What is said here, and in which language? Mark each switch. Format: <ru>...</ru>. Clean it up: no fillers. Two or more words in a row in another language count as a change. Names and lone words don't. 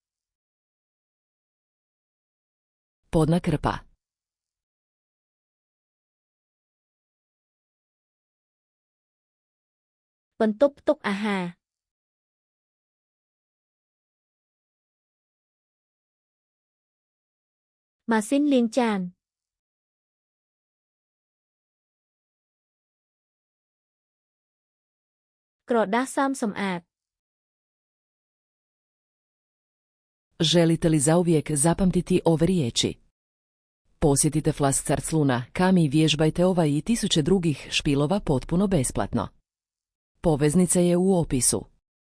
<hr>podna krpa,</hr> <km>បន្ទប់ផ្ទុកអាហារ ម៉ាស៊ីនលាងចាន ក្រដាសសើមសម្អាត</km> <hr>želite li zauvijek zapamtiti ove riječi? Posjetite Flascarcluna, Kami i vježbajte ovaj i tisuće drugih špilova potpuno besplatno. Poveznica je u opisu.</hr>